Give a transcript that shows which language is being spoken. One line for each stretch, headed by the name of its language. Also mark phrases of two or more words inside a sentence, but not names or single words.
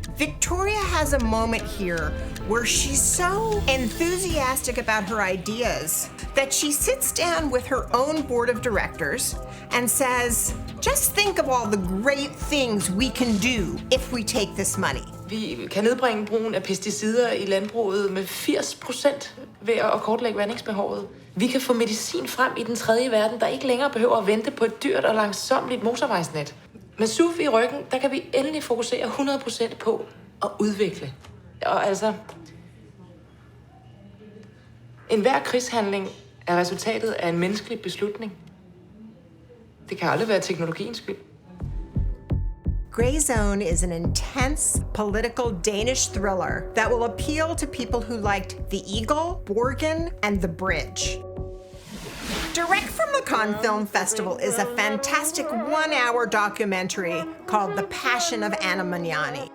English: Victoria has a moment here where she's so enthusiastic about her ideas that she sits down with her own board of directors and says, just think of all the great things we can do if we take this money.
Danish: Vi kan nedbringe brugen af pesticider i landbruget med 80% ved at kortlægge vandingsbehovet. Vi kan få medicin frem i den tredje verden, der ikke længere behøver at vente på et dyrt og langsommeligt motorvejsnet. Med SUV i ryggen, der kan vi endelig fokusere 100% på at udvikle. Og altså, enhver krigshandling er resultatet af en menneskelig beslutning. Det kan aldrig være teknologiens skyld.
English: Greyzone is an intense political Danish thriller that will appeal to people who liked The Eagle, Borgen, and The Bridge. Direct from the Cannes Film Festival is a fantastic 1-hour documentary called The Passion of Anna Magnani.